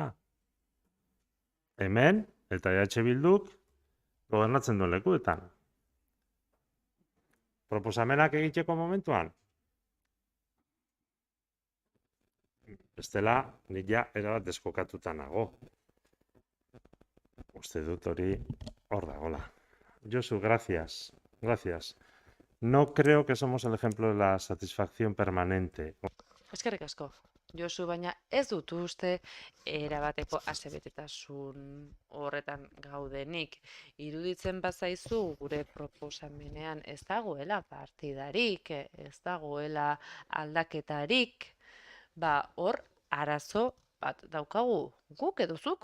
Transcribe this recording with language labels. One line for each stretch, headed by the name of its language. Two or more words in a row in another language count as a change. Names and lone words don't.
Basque: Hemen, eta EH Bilduk, gobernatzen duen lekuetan. Proposamenak egiteko momentuan, bestela, nik ja erabat deskokatuta nago. Uste dut hori hor dagoela. Josu,
Spanish: gracias. Gracias. No creo que somos el ejemplo de la satisfacción permanente.
Basque: Eskerrik asko. Josu, baina ez dut uste erabateko asebetetasun horretan gaudenik. Iruditzen bazaizu gure proposamenean ez dagoela partidarik, ez dagoela aldaketarik, hor arazo bat daukagu guk edo zuk.